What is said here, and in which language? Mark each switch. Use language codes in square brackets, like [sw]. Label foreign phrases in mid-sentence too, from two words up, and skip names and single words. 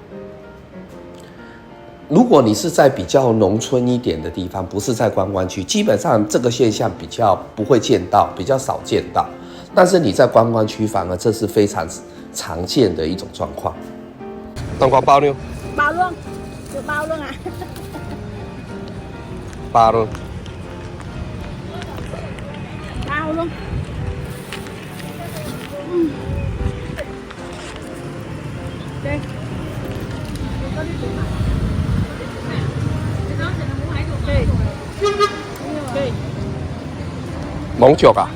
[zh] 如果你是在比较农村一点的地方，不是在观光区，基本上这个现象比较不会见到，比较少见到。但是你在观光区，反而这是非常常见的一种状况。冬瓜包呢？ [vi] 包 luôn, được bao luôn à? 包luôn. Bao luôn. Đây. Móng chuột à?